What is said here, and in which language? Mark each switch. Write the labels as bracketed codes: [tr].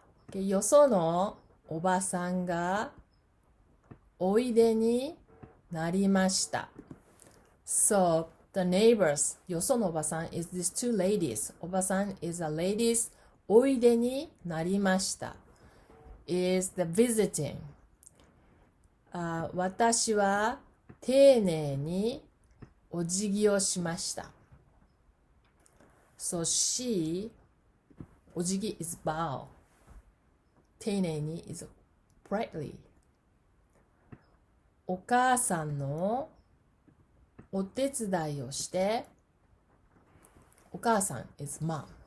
[en] Okay, [ja] よそのおばさんがおいでになりました。 [en] So the neighbors, [ja] よそのおばさん [en] is these two ladies. [ja] おばさん [en] is a ladies. [ja] おいでになりました。 [en] is the visiting. [ja] 私は丁寧にお辞儀をしました。 [en] So she, [ja] お辞儀 [en] is bow. [ja] 丁寧に [en] is politely. [ja] お母さんのお手伝いをして、お母さん [en] is mom.